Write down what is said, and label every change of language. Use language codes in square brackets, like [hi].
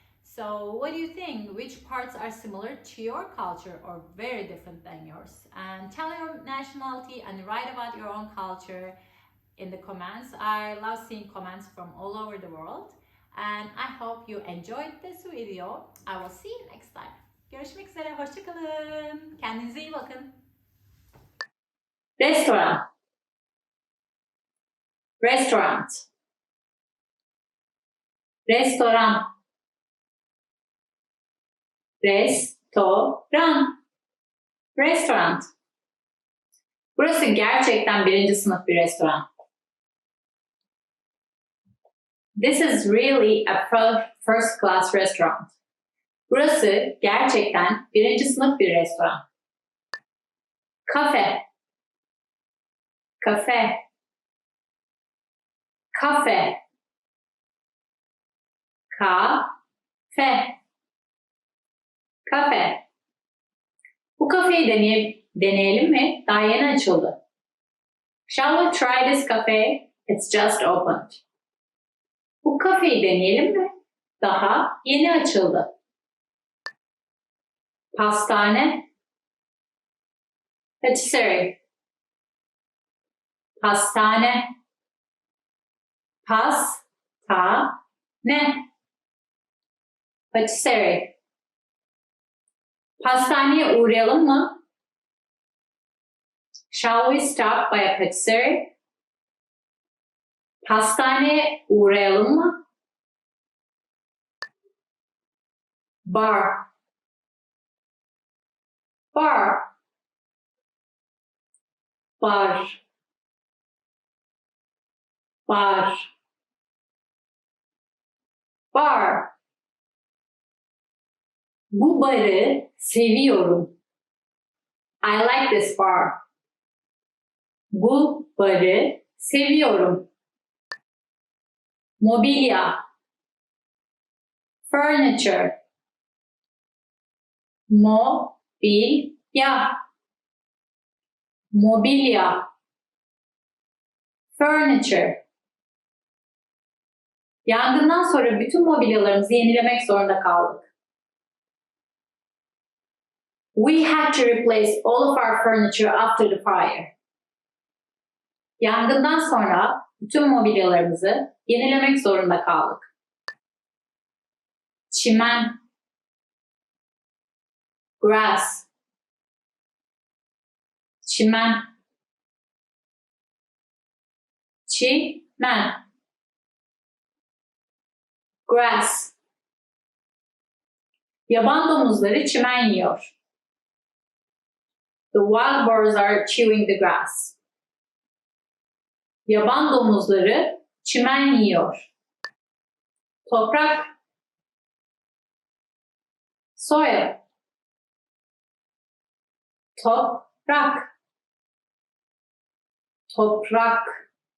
[en] So what do you think? Which parts are similar to your culture or very different than yours? And tell your nationality and write about your own culture in the comments. I love seeing comments from all over the world. And I hope you enjoyed this video. I will see you next time. [tr] Görüşmek üzere, hoşça kalın. Kendinize iyi bakın. [en] Restaurant. Restaurant. [tr] Restoran. Restoran. Restaurant. Burası gerçekten birinci sınıf bir restoran. [en] This is really a first class restaurant. [tr] Burası gerçekten birinci sınıf bir restoran. Kafe. Kafe. Kafe. Kafe. Kafe. Bu kafeyi deneyelim mi? Daha yeni açıldı. [en] Shall we try this cafe? It's just opened. [tr] Bu kafeyi deneyelim mi? Daha yeni açıldı. Pastane. Patisserie. Pastane. Pastane. [en] Patisserie. [tr] Pastaneye uğrayalım mı? [en] Shall we stop by a patisserie? [tr] Pastaneye uğrayalım mı? Bar. Bar. Bar. Bar. Bar. Bu barı seviyorum. [en] I like this bar. [tr] Bu barı seviyorum. Mobilya. Furniture. Mobilya. Mobilya. Furniture. Yangından sonra bütün mobilyalarımızı yenilemek zorunda kaldık. [en] We had to replace all of our furniture after the fire. [tr] Yangından sonra bütün mobilyalarımızı yenilemek zorunda kaldık. Çimen. [en] Grass. [tr] Çimen. Çimen. [en] Grass. [tr] Yaban domuzları çimen yiyor. [en] The wild boars are chewing the grass. [tr] Yaban domuzları çimen yiyor. Toprak. [en] Soil. [tr] Toprak. Toprak.